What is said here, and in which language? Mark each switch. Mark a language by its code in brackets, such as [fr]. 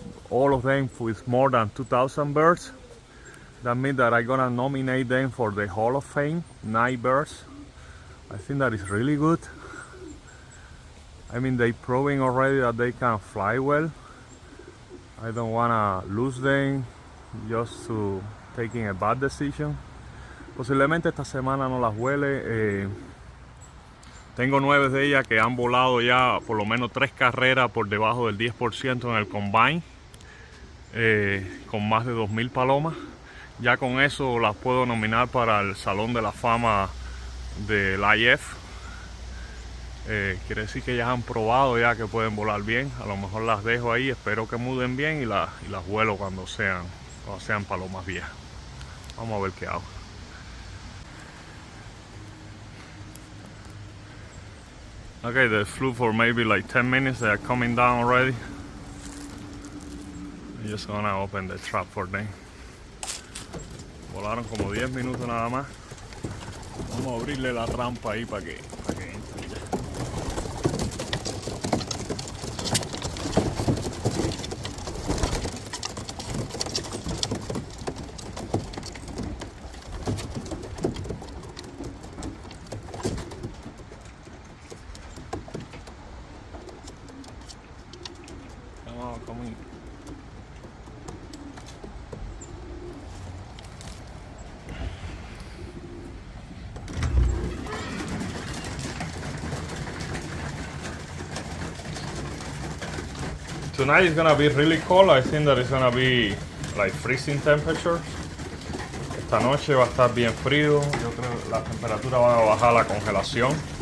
[en] All of them with more than 2,000 birds. That means that I'm gonna nominate them for the Hall of Fame, 9 birds. I think that is really good. I mean, they proving already that they can fly well. I don't wanna lose them just to taking a bad decision. [es] Posiblemente esta semana no las huele. Tengo 9 de ellas que han volado ya por lo menos 3 carreras por debajo del 10% en el combine, con más de 2000 palomas. Ya con eso las puedo nominar para el Salón de la Fama del IF. Quiere decir que ellas han probado ya que pueden volar bien. A lo mejor las dejo ahí, espero que muden bien y las vuelo cuando sean palomas viejas. Vamos a ver qué hago. [en] Okay, they flew for maybe like 10 minutes. They are coming down already. I'm just gonna open the trap for them. [es] Volaron como 10 minutos nada más. Vamos a abrirle la rampa ahí para que entren ya. [en] Come in. Tonight is gonna be really cold. I think that it's gonna be like freezing temperatures. [es] Esta noche va a estar bien frío. Yo creo que las temperaturas van a bajar a la congelación.